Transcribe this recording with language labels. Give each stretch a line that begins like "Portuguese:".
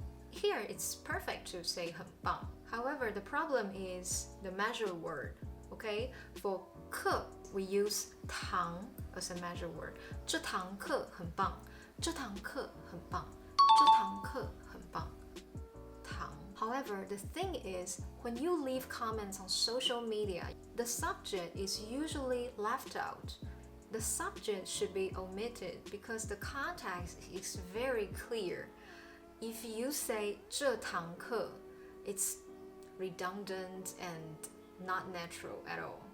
English: Here it's perfect to say
Chinese: 很棒。
English: However, the problem is the measure word. OK, for 课 we use 堂 as a measure word.
Chinese: 这堂课很棒，这堂课很棒，这堂课很棒。
English: However, the thing is, when you leave comments on social media, the subject is usually left out. The subject should be omitted because the context is very clear. If you say 这堂课, it's redundant and not natural at all.